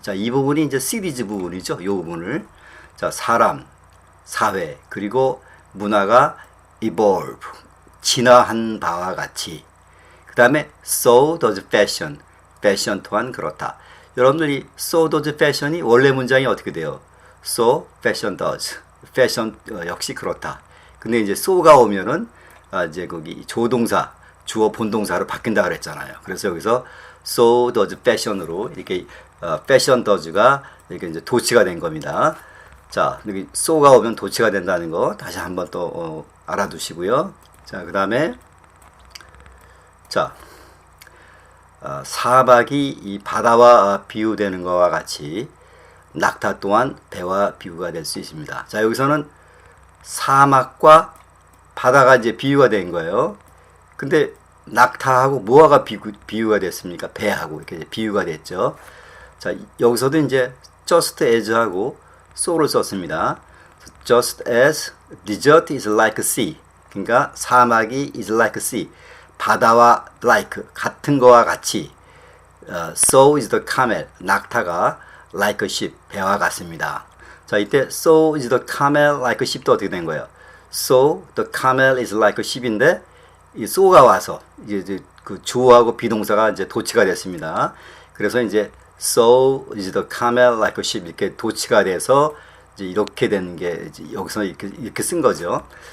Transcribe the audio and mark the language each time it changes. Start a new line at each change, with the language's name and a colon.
Korean: 자, 이 부분이 이제 시리즈 부분이죠. 이 부분을. 자, 사람, 사회, 그리고 문화가 evolve, 진화한 바와 같이. 그 다음에
English: so does fashion,
Korean: fashion 또한 그렇다. 여러분들이
English: so does fashion이
Korean: 원래 문장이 어떻게 돼요?
English: so fashion does, fashion
Korean: 역시 그렇다. 근데 이제 so가 오면은 이제 거기 조동사, 주어 본동사로 바뀐다 그랬잖아요. 그래서 여기서
English: so does fashion으로
Korean: 이렇게 fashion does가 이렇게 이제 도치가 된 겁니다. 자, 여기 so가 오면 도치가 된다는 거 다시 한번 또 알아두시고요. 자, 그 다음에 자, 사막이 이 바다와 비유되는 것과 같이 낙타 또한 배와 비유가 될 수 있습니다. 자, 여기서는 사막과 바다가 이제 비유가 된 거예요. 근데 낙타하고 뭐가 비유가 됐습니까? 배하고 이렇게 비유가 됐죠. 자, 여기서도 이제 just as하고 so를 썼습니다.
English: just as desert is like sea,
Korean: 그러니까 사막이
English: is like sea, 바다와 like 같은 거와 같이 so is the camel,
Korean: 낙타가
English: like a ship,
Korean: 배와 같습니다. 자, 이때
English: so is the camel like a ship도
Korean: 어떻게 된 거예요?
English: so the camel is like a ship인데
Korean: 이 so가 와서 이제 그 주어하고 비동사가 이제 도치가 됐습니다. 그래서 이제
English: so is the camel like a ship
Korean: 이렇게 도치가 돼서 이제 이렇게 되는 게 이제 여기서 이렇게 쓴 거죠.